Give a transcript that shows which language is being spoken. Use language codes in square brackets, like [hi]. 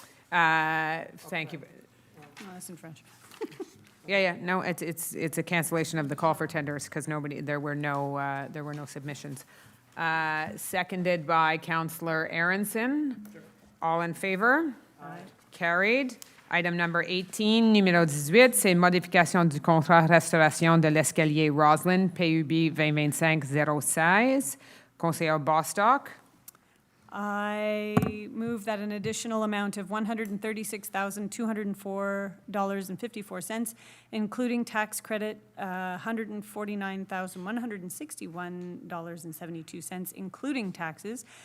[en] Thank you. Oh, that's in French. Yeah. No, it's a cancellation of the call for tenders because there were no submissions. Seconded by Councillor Aronson. All in favor? Aye. Carried. Item number 18, [fr] numéro 18, c'est modification du contrat restauration de l'escalier Roslyn, PUB 2025-016. Conseiller Bostock. [en] I move that an additional amount of $136,204.54, including tax credit, $149,161.72, including taxes,